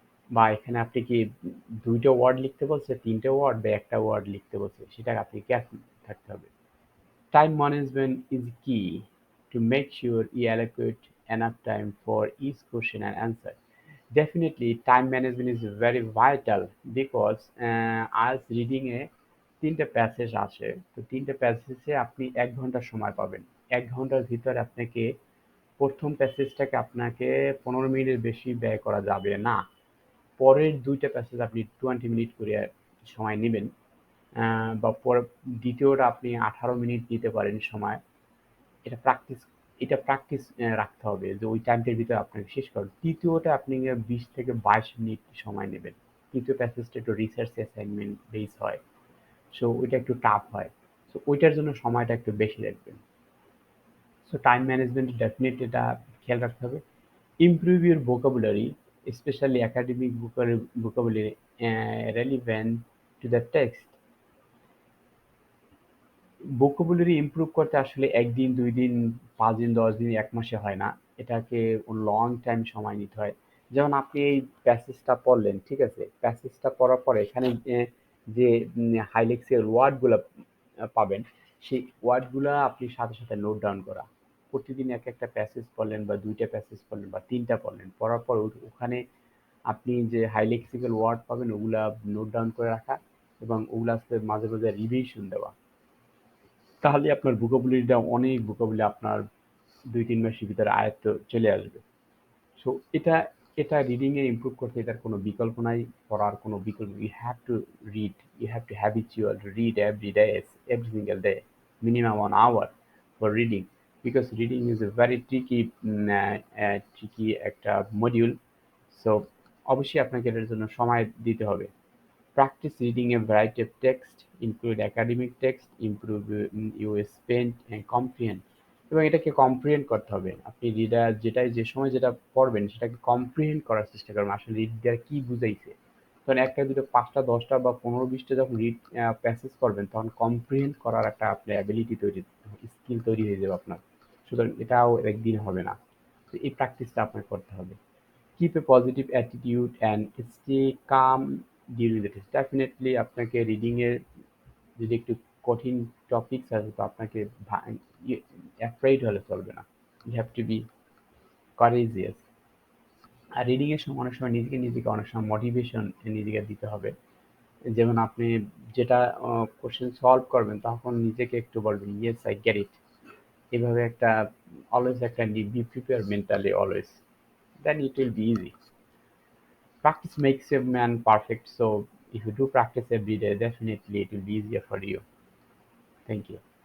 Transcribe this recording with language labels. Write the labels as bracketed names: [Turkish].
[Bangla] বা এখানে আপনি কি ২ টা ওয়ার্ড লিখতে বলছে, ৩ টা ওয়ার্ড বা একটা ওয়ার্ড লিখতে বলছে, সেটা আপনি কেয়ারফুল থাকতে হবে। [English] Time management is key to make sure you allocate enough time for each question and answer. Definitely time management is very vital because [Bangla] আজ রিডিং এ ৩ টা প্যাসেজ আছে। তো ৩ টা প্যাসেজে আপনি ১ ঘন্টা সময় পাবেন। ১ ঘন্টার ভিতরে আপনাকে ১ম প্যাসেজটাকে আপনাকে ১৫ মিনিটের বেশি ব্যয় করা যাবে না। পরের ২ টা প্যাসেজ আপনি 20 মিনিট করে সময় নিবেন। বা দ্বিতীয়টা আপনি 18 মিনিট নিতে পারেন সময়। এটা প্র্যাকটিস এটা প্র্যাকটিস রাখতে হবে যে ওই টাইমটার ভিতরে আপনাকে শেষ করুন। তৃতীয়টা আপনি 20 থেকে 22 মিনিট সময় নেবেন। তৃতীয় প্যাসেজটা একটু রিসার্চ অ্যাসাইনমেন্ট বেস হয়। সো ওইটা একটু টাফ হয়। সো ওইটার জন্য সময়টা একটু বেশি রাখবেন। সো টাইম ম্যানেজমেন্ট ডেফিনেটলি এটা খেয়াল রাখতে হবে। [English] Improve your vocabulary, specially academic vocabulary relevant to the text. [Bangla] Vocabulary improve করতে আসলে ১ দিন, ২ দিন, ৫ দিন, ১০ দিন, ১ মাসে হয় না। এটাকে লং টাইম সময় নিতে হয়। যেমন আপনি এই প্যাসেজটা পড়লেন, ঠিক আছে? প্যাসেজটা পড়ার পরে এখানে যে হাইলেক্সিয়াল ওয়ার্ডগুলা পাবেন, সেই ওয়ার্ডগুলা আপনি সাথে সাথে নোট ডাউন করা। প্রতিদিন একটা প্যাসেজ পড়লেন বা ২ টা প্যাসেজ পড়লেন বা ৩ টা পড়লেন। পড়ার পর ওখানে আপনি যে হাইলেক্সিক্যাল ওয়ার্ড পাবেন ওগুলা নোট ডাউন করে রাখা এবং ওগুলা মাঝে মাঝে রিভিশন দেওয়া। তাহলে আপনার ভোকাবুলারিটা অনেক ভোকাবুলারি আপনার 2-3 মাসের ভিতরে আয়ত্ত চলে আসবে। সো এটা এটা রিডিং এ ইমপ্রুভ করতে এটার কোনো বিকল্প নাই, পড়ার কোনো বিকল্প। [English] you have to read, you have to habitual read every day, every single day, minimum 1 hour for reading, because reading is a very tricky [Bangla] একটা মডিউল। সো অবশ্যই আপনাকে এটার জন্য সময় দিতে হবে। [English] Practice reading a variety of text, include academic text, improve your spend and comprehend। [Bangla] এবং এটাকে কম্প্রিহেন্ড করতে হবে। আপনি রিডার যেটাই যে সময় যেটা পড়বেন সেটাকে কম্প্রিহেন্ড করার চেষ্টা করবেন। আসলে রিডার কি বুঝাইছে। তখন একটা দুটো 5টা 10টা বা 15-20টা যখন রিড প্যাসেজ করবেন তখন কম্প্রিহেন্ড করার একটা আপনার অ্যাবিলিটি তৈরি, স্কিল তৈরি হয়ে যাবে আপনার। সুতরাং এটাও একদিন হবে না। তো এই প্র্যাকটিসটা আপনার করতে হবে। [English] Keep a positive attitude and stay calm during the test. [Bangla] Definitely আপনাকে রিডিং এর যদি একটু কঠিন টপিকস আছে তো আপনাকে অ্যাফ্রেড হলে চলবে না। [English] You have to be courageous। [Bangla] Are reading এর সময় অনেক সময় নিজেকে অনেক সময় মোটিভেশন নিজেকে দিতে হবে। যেমন আপনি যেটা কোশ্চেন সলভ করবেন তখন নিজেকে একটু বলবেন [English] Yes I get it. [Bangla] এভাবে একটা [English] Always একটা be prepare mentally always, then it will be easy. Practice makes a man perfect, so if you do practice every day, definitely it will be easier for you. Thank you.